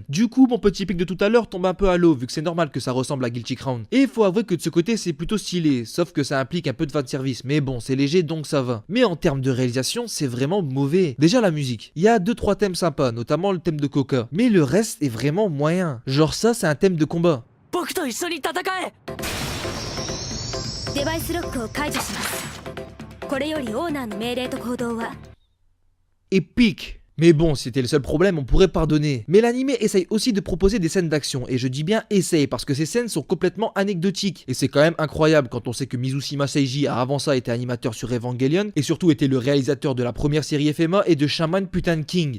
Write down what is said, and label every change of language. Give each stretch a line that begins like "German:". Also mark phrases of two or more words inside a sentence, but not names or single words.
French: Du coup, mon petit pic de tout à l'heure tombe un peu à l'eau vu que c'est normal que ça ressemble à Guilty Crown. Et il faut avouer que de ce côté, c'est plutôt stylé, sauf que ça implique un peu de fanservice. Mais bon, c'est léger donc ça va. Mais en termes de réalisation, c'est vraiment mauvais. Déjà la musique. Il y a 2-3 thèmes sympas, notamment le thème de Coca. Mais le reste est vraiment moyen. Genre ça, c'est un thème de combat.
Japanese: 僕と一緒に戦え。デバイスロックを解除します。これよりオーナーの命令と行動は
French: Épique. Mais bon, si c'était le seul problème, on pourrait pardonner. Mais l'anime essaye aussi de proposer des scènes d'action, et je dis bien essaye, parce que ces scènes sont complètement anecdotiques. Et c'est quand même incroyable quand on sait que Mizushima Seiji a avant ça été animateur sur Evangelion, et surtout était le réalisateur de la première série FMA et de Shaman Putain King.